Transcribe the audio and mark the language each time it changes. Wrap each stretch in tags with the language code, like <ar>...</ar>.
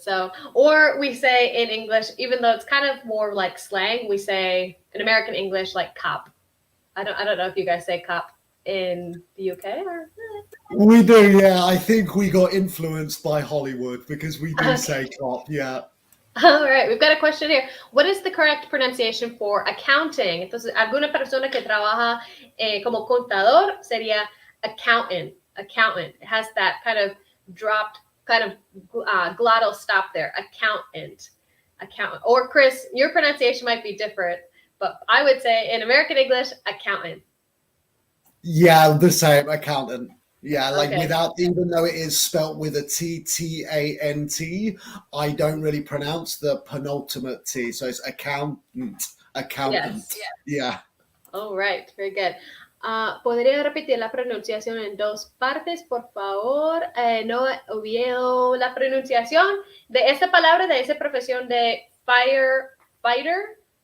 <en>So, or we say in English, even though it's kind of more like slang, we say in American English like cop. I don't know if you guys say cop in the UK or We do, yeah. I think we got influenced by Hollywood because we do okay. say cop, yeah. All right, we've got a question here. What is the correct pronunciation for accounting?</en> <es>Entonces, alguna persona que trabaja como contador sería accountant.</es> <en>Accountant. It has that kind of dropped, kind of glottal stop there. Accountant. Accountant. Or Chris, your pronunciation might be different, but I would say in American English, accountant. Yeah, the same, accountant. Yeah, like Okay. without, even though it is spelt with a T, T-A-N-T, I don't really pronounce the penultimate T. So it's accountant, accountant. Yes. Yeah. All right, very good.</en> <es>¿Podría repetir la pronunciación en dos partes, por favor? No veo la pronunciación de esta palabra, de esa profesión de firefighter.</es>